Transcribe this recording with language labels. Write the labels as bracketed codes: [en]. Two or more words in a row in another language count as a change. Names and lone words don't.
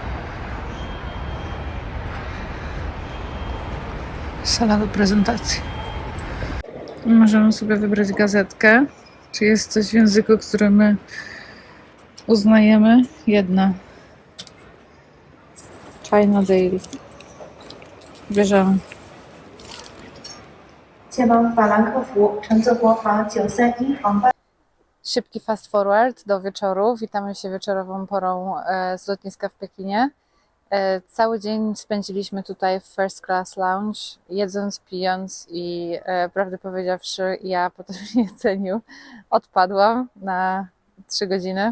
[pl] Sala do prezentacji. Możemy sobie wybrać gazetkę. Czy jest coś w języku, który my uznajemy? Jedna. China Daily. Bierzemy. [zh] 前往法兰克福，乘坐国航931航班。 [pl] Szybki [en] fast forward [pl] do wieczoru. Witamy się wieczorową porą z lotniska w Pekinie. Cały dzień spędziliśmy tutaj w [en] First Class Lounge, [pl] jedząc, pijąc i prawdę powiedziawszy, ja po tym jedzeniu odpadłam na 3 godziny.